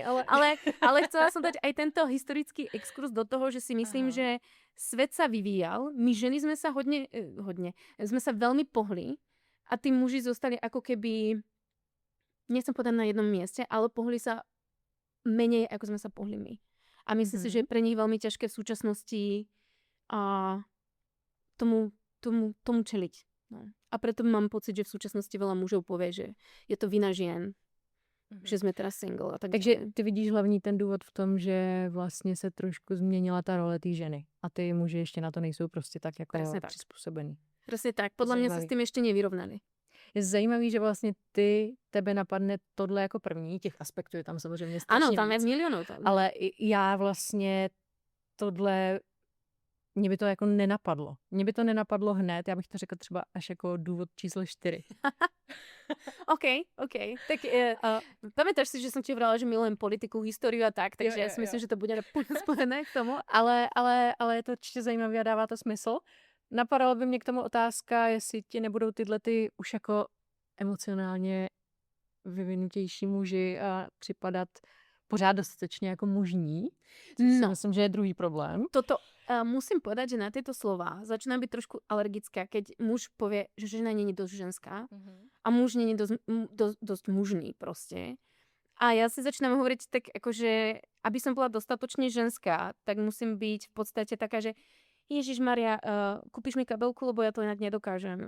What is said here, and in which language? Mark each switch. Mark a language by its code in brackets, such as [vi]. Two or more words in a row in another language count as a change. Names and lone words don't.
[sk] ale chcela som dať aj tento historický exkurs do toho, že si myslím, že svet sa vyvíjal, my ženy sme sa sme sa veľmi pohli a tí muži zostali ako keby, nechcem povedať na jednom mieste, ale pohli sa menej, ako sme sa pohli my. A myslím si, že je pre nich veľmi ťažké v súčasnosti tomu čeliť. No. A preto mám pocit, že v súčasnosti veľa mužov povie, že je to vina žien, že jsme teda single. [cs] Takže ty vidíš hlavní ten důvod v tom, že vlastně se trošku změnila ta role té ženy. A ty muži ještě na to nejsou prostě tak jako přizpůsobení. [sk] Presne tak. Podľa mňa sa s tým ešte nevyrovnali. [cs] Je zajímavý, že vlastně tebe napadne tohle jako první, těch aspektů je tam samozřejmě strašně [sk] Ano, tam je miliónov. [cs] Ale já vlastně tohle, mě by to jako nenapadlo. Mě by to nenapadlo hned, já bych to řekla třeba až jako důvod číslo 4. OK. [sk] Tak pamätáš si, že som ti vrala, že milujem politiku, históriu a tak, takže ja si myslím, že to bude spojené k tomu. [cs] Ale je to určitě zajímavé a dává to smysl. Napadala by mě k tomu otázka, jestli ti nebudou tyhle ty už jako emocionálně vyvinutější muži a připadat pořád dostatečně jako mužní. Což si No, myslím, že je druhý problém. [sk] toto musím povedať, že na tieto slová začínam byť trošku alergická, keď muž povie, že žena nie je dosť ženská a muž nie je dosť mužný proste. A ja si začínam hovoriť tak akože, aby som bola dostatočne ženská, tak musím byť v podstate taká, že Ježiš Maria, kúpiš mi kabelku, lebo ja to inak nedokážem.